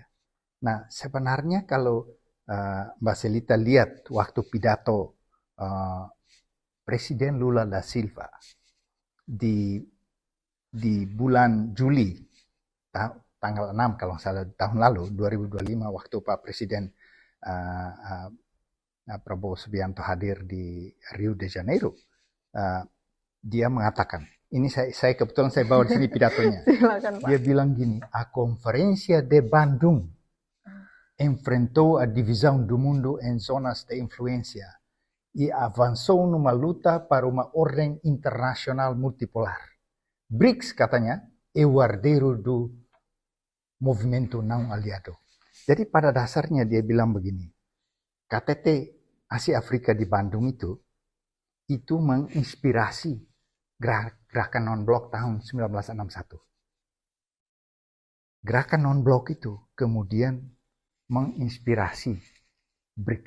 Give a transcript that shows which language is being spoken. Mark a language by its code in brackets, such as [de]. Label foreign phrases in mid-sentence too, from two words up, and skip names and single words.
[id] Nah, sebenarnya kalau Mbak Selita lihat waktu pidato Presiden Lula da Silva di bulan Juli tanggal 6 kalau nggak salah tahun lalu 2025, waktu Pak Presiden Prabowo Subianto hadir di Rio de Janeiro, dia mengatakan, ini saya kebetulan saya bawa di sini pidatonya. Silakan, Pak. Dia bilang gini, [pt] a conferencia de Bandung enfrentou a divisão do mundo em zonas de influência e avançou numa luta para uma ordem internacional multipolar. BRICS, katanya, é o herdeiro do movimento não aliado. [id] Jadi pada dasarnya dia bilang begini, KTT Asia Afrika di Bandung itu menginspirasi gerakan non-blok tahun 1961. gerakan non-blok itu kemudian menginspirasi BRICS.